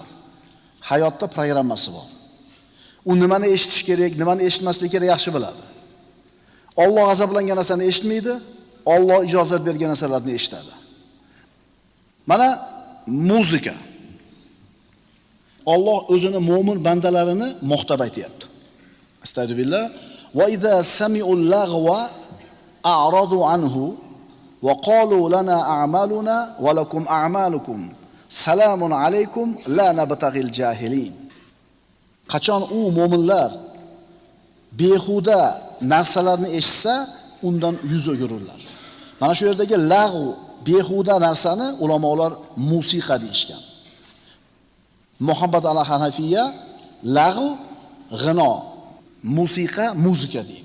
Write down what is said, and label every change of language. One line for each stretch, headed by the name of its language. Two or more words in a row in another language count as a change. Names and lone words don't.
Uzbek: Hayotda programmasi bor. U nimani eshitish kerak, nimani eshitmaslik kerak yaxshi biladi. Alloh g'azablangan narsani eshitmaydi, Alloh ijozat bergan narsalarni eshitadi. Mana muzika. Alloh o'zini mo'min bandalarini maqtab aytayapti. Astagfirullah.
Arabic: وإذا سمعوا اللغو أعرضوا عنه وقالوا لنا أعمالنا ولكم أعمالكم. سلام عليكم لا نبتغي الجاهلين.
Uzbek: Qachon u mo'minlar behuda narsalarni eshitsa, undan yuz o'girurlar. Mana shu yerdagi lag'u, behuda narsani ulamolar musiqa deyishgan. Muhammad al-Hanafiya lag'u, g'ino, musiqa, muzika deydi.